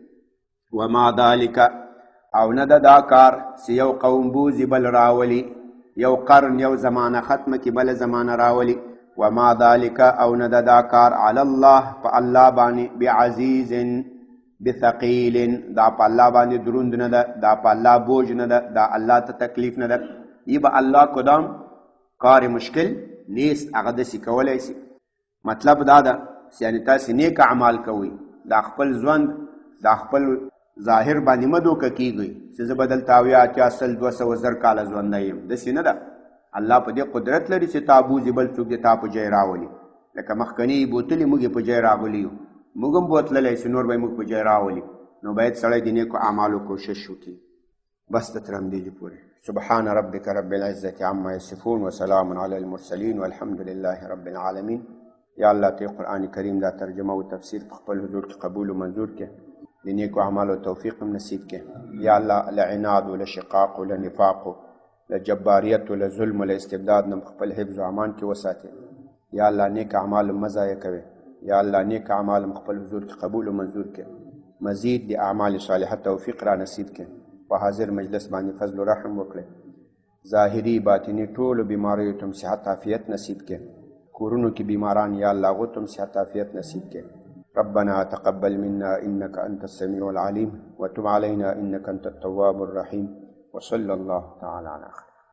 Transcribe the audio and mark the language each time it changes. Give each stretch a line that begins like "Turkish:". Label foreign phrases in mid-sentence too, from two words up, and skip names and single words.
Arabic: وما ذلک
Pashto: او نه دا کار چې یو قوم بوځي بل راولي، یو قرن یو زمانه ختمه کې بل زمانه راولي.
Arabic: وما ذلک
Pashto: او نه دا کار
Arabic: علی الله
Pashto: په الله باندې
Arabic: بعزیز بثقیل،
Pashto: دا په الله باندې دروند نه ده، دا په الله بوج نه ده، دا الله ته تکلیف نه ده.
Persian: ای به الله کدام کار مشکل نیست،
Pashto: هغه داسې کولی شي. مطلب دا ده یعنی تاسې نیک اعمال کوئ، دا خپل ژوند دا خپل ظاهر باندې مه دوکه کیږئ چې زه به دلته اویا اتیا سل 200 زر کاله ژوندی یم، داسې نه ده. الله په دې قدرت لري چې تا بوځي بل څوک د تا په ځای راولي. لکه مخکني بوتلې موږ یې په ځای راغلي یو، موږ هم بوتللی چې نور به یې موږ په ځای راولي. نو باید سړی د نیکو اعمالو کوشش وکړي. بس د تر همدې پورې.
Arabic: سبحان ربک رب العزة عما یصفون وسلام علی المرسلین والحمد لله رب العالمین.
Pashto: یا الله ته قرآن کریم دا ترجمه او تفسیر په خپل حضور کې قبول او منظور کړه. د نیکو اعمالو توفیق هم نصیب کړي یا الله له عناد و له شقاق و له نفاق و له جباریت و له ظلم و له استبداد نه خپل حفظ و امان کې وساتي یا الله نیک اعمال مه ضایع کوي یا الله نیک اعمال خپل حضور کې قبول و منظور کړي مزید د اعمال صالحه توفیق را نصیب کړي په حاضر مجلس باندې فضل و رحم وکړي ظاهري باطني ټولو بیماریو ته صحت عافیت نصیب کړي کورونو کې بیماران یا الله هغو ته صحت عافیت نصیب کړي
Arabic: ربنا تقبل منا انك انت السميع العليم وتب علينا انك انت التواب الرحيم وصلى الله تعالى على خير